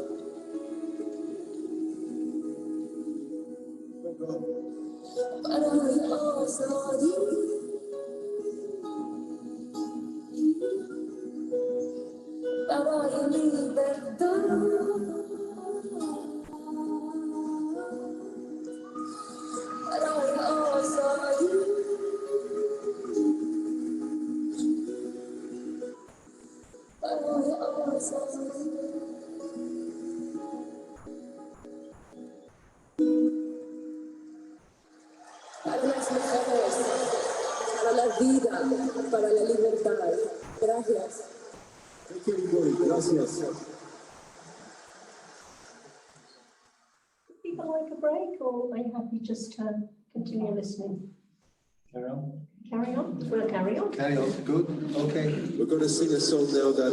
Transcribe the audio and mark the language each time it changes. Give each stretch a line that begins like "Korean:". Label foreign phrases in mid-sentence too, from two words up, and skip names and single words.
Persian: برای آزادی برای لیبرتاد برای آزادی برای آزادی
Spanish: para las mujeres, para la vida, para la libertad. Gracias.
English: Thank you, everybody. Gracias. People like a break, or are you happy just to continue listening? Carry on. Carry on? We'll carry on. Carry on. Good. Okay. We're going to sing a song now that